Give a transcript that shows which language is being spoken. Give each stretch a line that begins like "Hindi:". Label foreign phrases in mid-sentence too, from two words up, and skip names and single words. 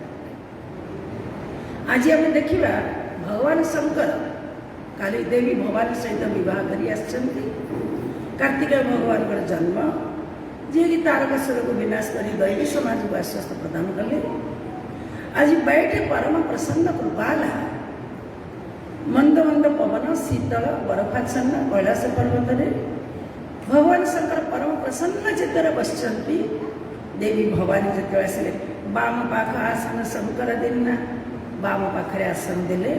Odia: ଆଜି ଆମେ ଦେଖିବା ଭଗବାନ ଶଙ୍କର କାଲି ଦେବୀ ଭବାନୀ ସହିତ ବିବାହ କରି ଆସିଛନ୍ତି। କାର୍ତ୍ତିକ ଭଗବାନଙ୍କର ଜନ୍ମ, ଯିଏକି ତାରକାସୁରକୁ ବିନାଶ କରି ଦୈବୀ ସମାଜକୁ ଆଶ୍ୱସ୍ତ ପ୍ରଦାନ କଲେ। ଆଜି
Hindi: बैठे परम प्रसन्न कृपाला
Odia: ମନ୍ଦ ମନ୍ଦ ପବନ ଶୀତଳ ବରଫାଚ୍ଛନ୍ନ କୈଳାସ ପର୍ବତ ଭଗବାନ ଶଙ୍କର ପରମ ପ୍ରସନ୍ନ ଚିତ୍ତର ବସଚନ୍ତି। ଦେବୀ ଭବାନୀ ଜୋ ଆସିଲେ ବାମ ପାଖ ଆସନ ଶଙ୍କର ଦିନା ବାମ ପାଖେ ଆସନ ଦେଲେ।